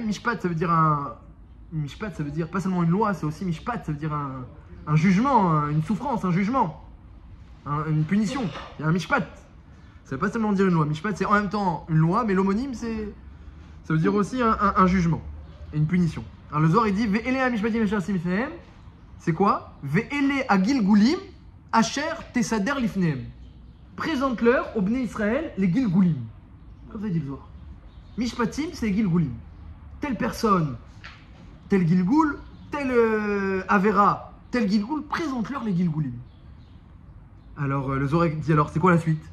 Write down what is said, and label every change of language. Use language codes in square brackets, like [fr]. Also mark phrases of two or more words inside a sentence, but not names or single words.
[fr] Mishpat, ça veut dire Mishpat, ça veut dire pas seulement une loi, c'est aussi Mishpat, ça veut dire un jugement, une souffrance, un jugement, une punition. Il y a un Mishpat. Ça veut pas seulement dire une loi. Mishpat, c'est en même temps une loi, mais l'homonyme, ça veut dire aussi un jugement et une punition. Alors le Zohar, il dit [he] ואלה המשפטים אשר תשים לפניהם. [fr] C'est quoi? [he] ואלה הגלגולים אשר תסדר לפניהם. [fr] Présente-leur au Bnei Israël les gilgulim. Comme ça dit le Zohar. Mishpatim, c'est les gilgulim. Telle personne, tel gilgul, tel avera, tel gilgul, présente-leur les gilgulim. Alors le Zohar dit alors, c'est quoi la suite?